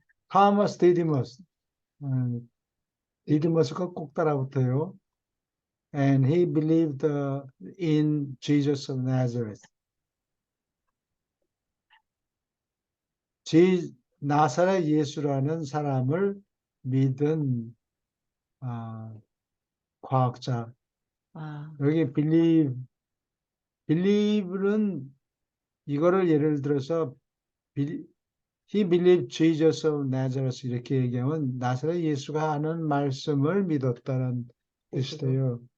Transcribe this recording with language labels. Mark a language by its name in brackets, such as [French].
[Korean] Thomas Didymus, 디디머스가 꼭 따라붙어요. [English] And he believed in Jesus of Nazareth. [Korean] 나사렛 예수라는 사람을 믿은 과학자. 여기 believe는 이거를 예를 들어서 [English] he believed Jesus of Nazareth [Korean] 이렇게 얘기하면 나사렛 예수가 하는 말씀을 믿었다는 뜻이에요.